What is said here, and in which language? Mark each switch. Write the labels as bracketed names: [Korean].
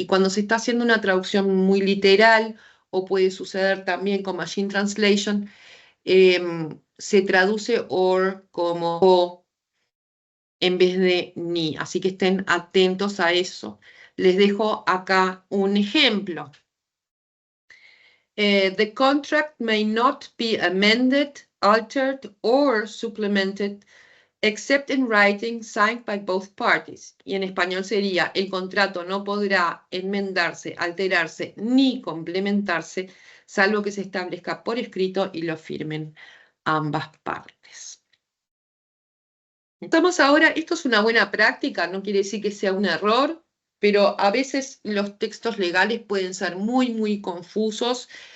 [Spanish] Y cuando se está haciendo una traducción muy literal, o puede suceder también con Machine Translation, se traduce or como o en vez de ni, así que estén atentos a eso. Les dejo acá un ejemplo. [English] The contract may not be amended, altered, or supplemented except in writing signed by both parties. [Spanish] Y en español sería, el contrato no podrá enmendarse, alterarse ni complementarse, salvo que se establezca por escrito y lo firmen ambas partes. Estamos ahora, esto es una buena práctica, no quiere decir que sea un error, pero a veces los textos legales pueden ser muy confusos.